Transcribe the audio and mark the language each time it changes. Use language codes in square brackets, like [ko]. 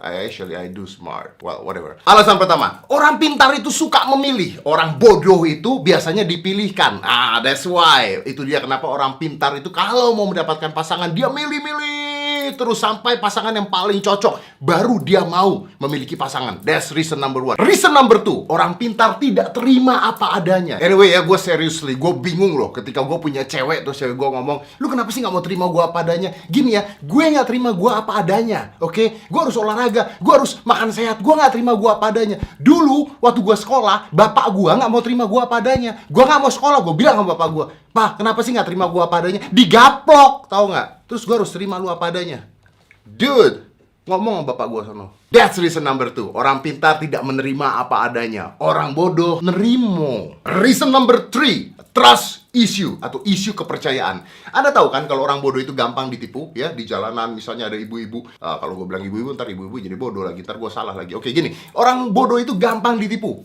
[en] I do smart. Well, whatever. [id] Alasan pertama, orang pintar itu suka memilih. Orang bodoh itu biasanya dipilihkan. [en] That's why. [id] Itu dia kenapa orang pintar itu kalau mau mendapatkan pasangan, dia milih-milih terus sampai pasangan yang paling cocok, baru dia mau memiliki pasangan. [en] That's reason number one. Reason number two, [id] orang pintar tidak terima apa adanya. Anyway ya, gue seriously, gue bingung loh ketika gue punya cewek, terus cewek gue ngomong, lu kenapa sih gak mau terima gue apa adanya? Gini ya, gue gak terima gue apa adanya, oke? Gue harus olahraga, gue harus makan sehat, gue gak terima gue apa adanya. Dulu, waktu gue sekolah, bapak gue gak mau terima gue apa adanya. Gue gak mau sekolah, gue bilang sama bapak gue, "Pak, kenapa sih gak terima gue apa adanya?" Digaplok, tau gak? Terus gue harus terima lu apa adanya. Dude, ngomong sama bapak gue sono. [en] That's reason number two. [id] Orang pintar tidak menerima apa adanya. Orang bodoh nerimo. [en] Reason number three, trust issue [id] atau isu kepercayaan. Anda tahu kan kalau orang bodoh itu gampang ditipu ya, di jalanan misalnya ada ibu-ibu. Kalau gue bilang ibu-ibu, ntar ibu-ibu jadi bodoh lagi, ntar gue salah lagi. Oke, gini, orang bodoh itu gampang ditipu.